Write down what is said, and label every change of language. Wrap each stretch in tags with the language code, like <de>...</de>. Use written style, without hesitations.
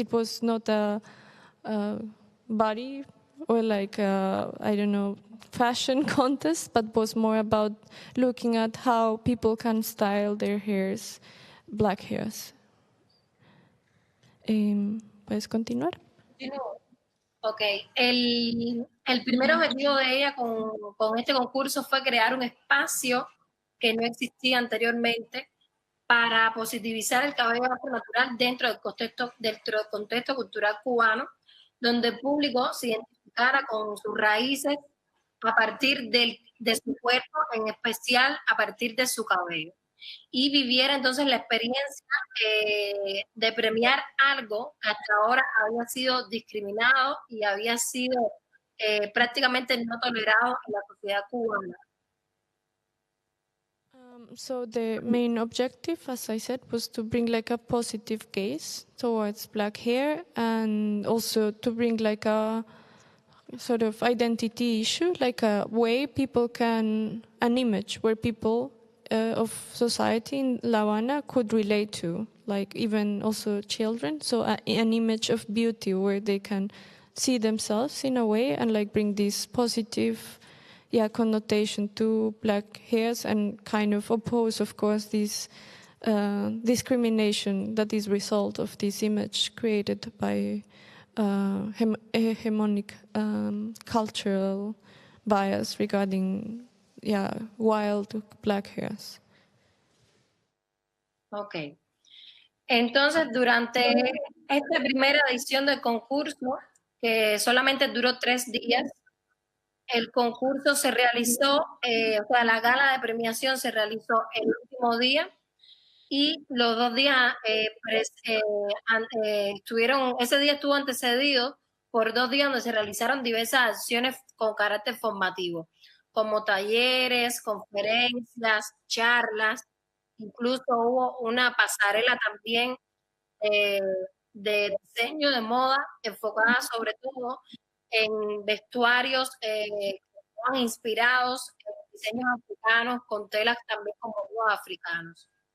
<en>It was not a body or I don't know, fashion contest, but was more about looking at how people can style their hairs, black hairs.</en> <es>¿Puedes continuar? Ok, el primer objetivo de ella con este concurso fue crear un espacio que no existía anteriormente para positivizar el cabello afro natural dentro del contexto cultural cubano, donde el público se identificara con sus raíces a partir de su cuerpo, en especial a partir de su cabello, y viviera entonces la experiencia de premiar algo que hasta ahora había sido discriminado y había sido prácticamente no tolerados en la sociedad cubana.</es> <en>So the main objective, as I said, was to bring like a positive gaze towards black hair, and also to bring like a sort of identity issue, like a way people can, an image where people of society in La Habana could relate to, like even also children. So an image of beauty where they can see themselves in a way and like bring this positive connotation to black hairs and kind of oppose, of course, this discrimination that is result of this image created by hegemonic cultural bias regarding wild black hairs. Ok.</en> <es>Entonces, durante esta primera edición del concurso, que solamente duró 3 días, el concurso se realizó, o sea, la gala de premiación se realizó el último día y los 2 días ese día estuvo antecedido por 2 días donde se realizaron diversas acciones con carácter formativo, como talleres, conferencias, charlas, incluso hubo una pasarela también de diseño de moda enfocada sobre todo en vestuarios que estaban inspirados en diseños africanos con telas también con motivos africanos.</es>